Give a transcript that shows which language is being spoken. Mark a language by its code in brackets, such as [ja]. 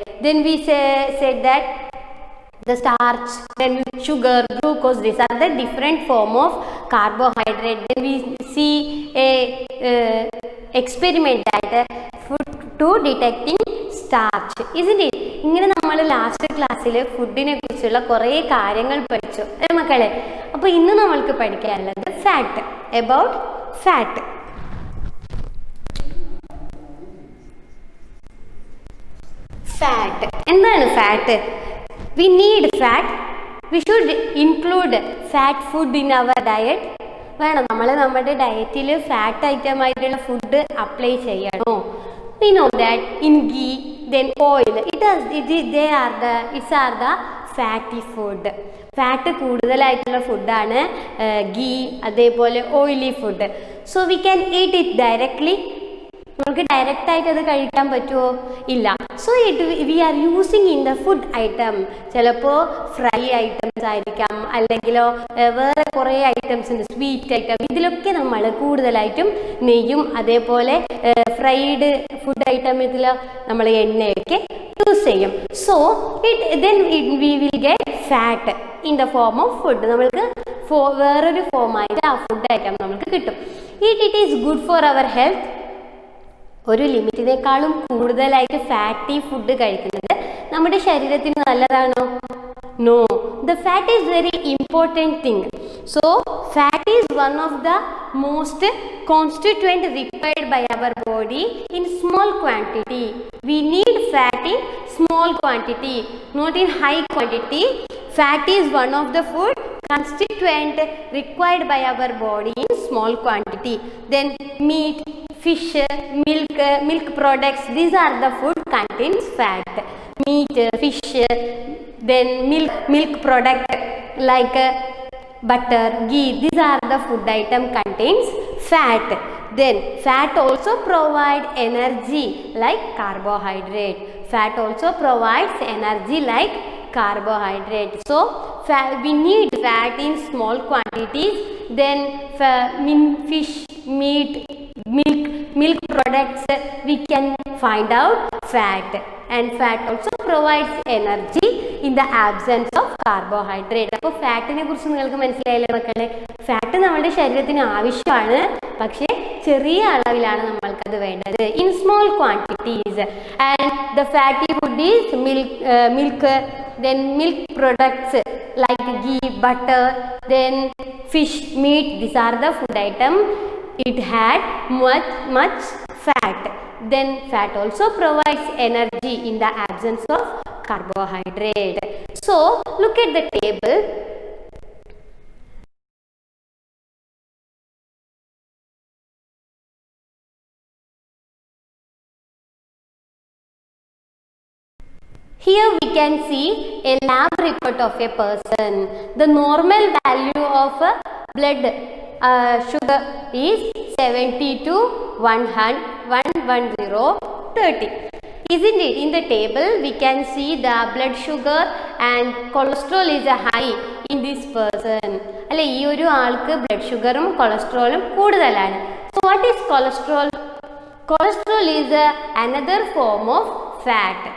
[en] Then we said that the starch, then sugar, glucose, these are the different form of carbohydrate. Then we see a experiment that food to detecting starch, isn't it? [ml] ഇങ്ങനെ നമ്മൾ last ക്ലാസ്സിൽ ഫുഡിനെ കുറിച്ചുള്ള കുറേ കാര്യങ്ങൾ പഠിച്ചു മക്കളെ. അപ്പോൾ ഇന്ന് നമ്മൾക്ക് പഠിക്കാനുള്ളത് ഫാറ്റ്, അബൌട്ട് ഫാറ്റ്. ഫാറ്റ് എന്താണ് fat? [en] We need fat. We should include fat food in our diet. [ml] വേണം, നമ്മൾ നമ്മുടെ ഡയറ്റിൽ ഫാറ്റ് ഐറ്റം ആയിട്ടുള്ള ഫുഡ് അപ്ലൈ ചെയ്യണോ? [en] We know that in ghee, then oil, it's are the fatty food. [ml] Fat കൂടുതലായിട്ടുള്ള ഫുഡാണ് ഗീ, അതേപോലെ oily food. [en] So we can eat it directly. [ml] നമുക്ക് ഡയറക്റ്റ് ആയിട്ട് അത് കഴിക്കാൻ പറ്റുമോ? ഇല്ല. [en] So we are using in the food item. [ml] ചിലപ്പോൾ ഫ്രൈ ഐറ്റംസ് ആയിരിക്കാം, അല്ലെങ്കിലോ വേറെ കുറേ ഐറ്റംസ് ഉണ്ട്, സ്വീറ്റ് ഐറ്റം. ഇതിലൊക്കെ നമ്മൾ കൂടുതലായിട്ടും നെയ്യും അതേപോലെ ഫ്രൈഡ് ഫുഡ് ഐറ്റത്തിൽ നമ്മൾ എണ്ണയൊക്കെ യൂസ് ചെയ്യും. [en] So we will get fat in the form of food. [ml] നമ്മൾക്ക് വേറൊരു ഫോമായിട്ട് ആ ഫുഡ് ഐറ്റം നമുക്ക് കിട്ടും. [en] It is good for our health. [ml] ഒരു ലിമിറ്റിനേക്കാളും കൂടുതലായിട്ട് ഫാറ്റി ഫുഡ് കഴിക്കുന്നത് നമ്മുടെ ശരീരത്തിന് നല്ലതാണോ? No. [en] The fat is very important thing. So fat is one of the most constituent required by our body in small quantity. We need fat in small quantity, not in high quantity. Fat is one of the food constituent required by our body in small quantity. Then meat, fish, milk products, these are the food contains fat. Meat, fish, then milk product like butter, ghee, these are the food item contains fat. Then fat also provide energy like carbohydrate. Fat also provides energy like carbohydrate. So we need fat in small quantities. Then fish, meat, milk products, we can find out fat. And fat also provides energy in the absence of carbohydrate. [ml] അപ്പോൾ ഫാറ്റിനെ കുറിച്ച് നിങ്ങൾക്ക് മനസ്സിലായില്ലേ മക്കളെ? Fat നമ്മുടെ ശരീരത്തിന് ആവശ്യമാണ്, പക്ഷേ ചെറിയ അളവിലാണ് നമ്മൾക്കത് വേണ്ടത്, [en] In small quantities. And the fatty food is milk, then milk products like ghee, butter, then fish, meat, these are the food item. It had much fat. Then fat also provides energy in the absence of carbohydrate. So look at the table. Here we can see a lab report of a person. The normal value of blood sugar is 70 to 110/30. Isn't it? In the table we can see the blood sugar and cholesterol is high in this person. [ml] അല്ലെ, ഈ ഒരു ആൾക്ക് blood ഷുഗറും കൊളസ്ട്രോളും കൂടുതലാണ്. [en] So what is cholesterol? Cholesterol is another form of fat.